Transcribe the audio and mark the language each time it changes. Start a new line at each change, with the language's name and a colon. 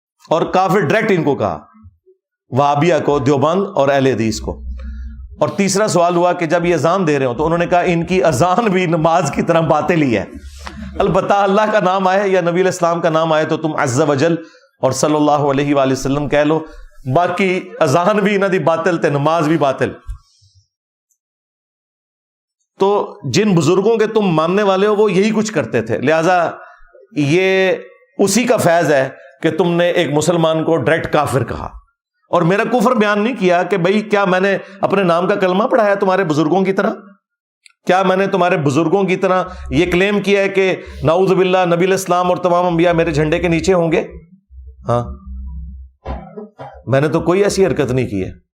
Urdu: اور کافر ڈائریکٹ ان کو کہا، وہابیہ کو، دیوبند اور اہل حدیث کو. اور تیسرا سوال ہوا کہ جب یہ اذان دے رہے ہو، تو انہوں نے کہا ان کی اذان بھی نماز کی طرح باطل ہے. البتہ اللہ کا نام آئے یا نبی علیہ السلام کا نام آئے تو تم عز وجل اور صلی اللہ علیہ وآلہ وسلم کہہ لو.
Punjabi: باقی اذان بھی انہاں دی باطل تے نماز بھی باطل.
Urdu: تو جن بزرگوں کے تم ماننے والے ہو وہ یہی کچھ کرتے تھے, لہذا یہ اسی کا فیض ہے کہ تم نے ایک مسلمان کو ڈائریکٹ کافر کہا. اور میرا کفر بیان نہیں کیا کہ بھئی کیا میں نے اپنے نام کا کلمہ پڑھایا تمہارے بزرگوں کی طرح؟ کیا میں نے تمہارے بزرگوں کی طرح یہ کلیم کیا ہے کہ نعوذ باللہ نبی الاسلام اور تمام انبیاء میرے جھنڈے کے نیچے ہوں گے؟ ہاں, میں نے تو کوئی ایسی حرکت نہیں کی ہے.